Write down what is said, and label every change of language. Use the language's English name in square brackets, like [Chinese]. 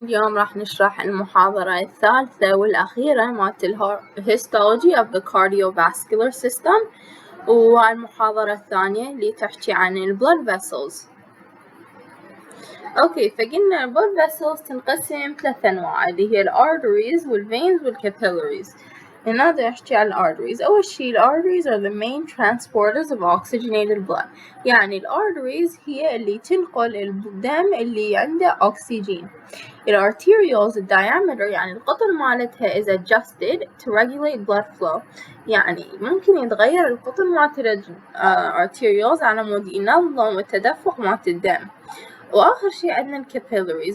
[Arabic] اليوم راح نشرح المحاضرة الثالثة والأخيرة مالت [English] Histology of the Cardiovascular System، [Arabic] والمحاضرة الثانية اللي تحكي عن ال blood vessels. اوكي، فقلنا ال blood vessels تنقسم ثلاث أنواع اللي هي ال arteries وال veins وال capillaries. هنا نحكي عن ال arteries. أول شي ال [English] arteries are the main transporters of oxygenated blood. [Arabic] يعني ال arteries هي اللي تنقل الدم اللي عنده أكسجين. ال arterioles الdiameter يعني القطر مالتها [English] is adjusted to regulate blood flow. [Arabic] يعني ممكن يتغير القطر مالت ال arterioles على مود ينظم التدفق مالت الدم. وآخر شي عندنا الcapillaries.